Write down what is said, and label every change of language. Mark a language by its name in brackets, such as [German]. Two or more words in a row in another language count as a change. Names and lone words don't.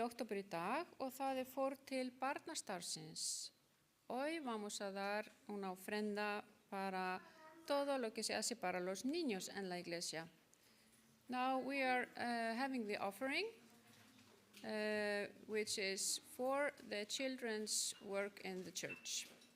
[Icelandic] október í dag og það fór til barnastarfsins. [Spanish] Hoy vamos a dar una ofrenda para todo lo que se hace para los niños en la iglesia. [English] Now we are having the offering, which is for the children's work in the church.